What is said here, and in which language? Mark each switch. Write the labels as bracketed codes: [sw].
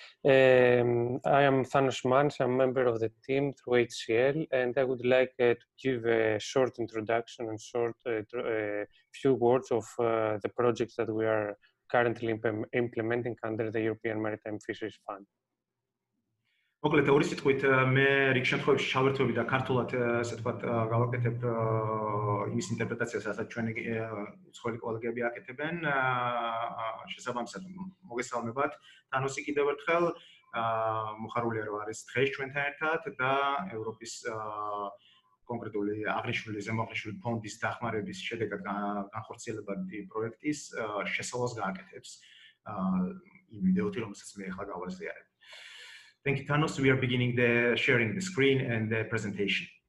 [en] I am Thanos Manis. I'm a member of the team through HCL, and I would like to give a short introduction and short few words of the projects that we are currently implementing under the European Maritime Fisheries Fund. [ka] მოკლედ ორი სიტყვით მე რიგ შემთხვევებში ჩავერთვები და ქართულად ასე ვთქვათ გავაკეთებ იმის ინტერპრეტაციას, რასაც ჩვენი უცხოელი კოლეგები აკეთებენ. შესაბამისად მოგესალმებათ. თანოსი კიდევ ერთხელ მოხარულია რომ არის დღეს ჩვენთან ერთად და ევროპის კონკრეტული აღნიშნული ზემოაღნიშნული ფონდის დახმარების შედეგად განხორციელებადი პროექტის შესავალს გააკეთებს იმ ვიდეოთი, რომელსაც მე ახლა გავაზიარებ. [en] Thank you, Thanos. We are beginning the sharing the screen and the presentation.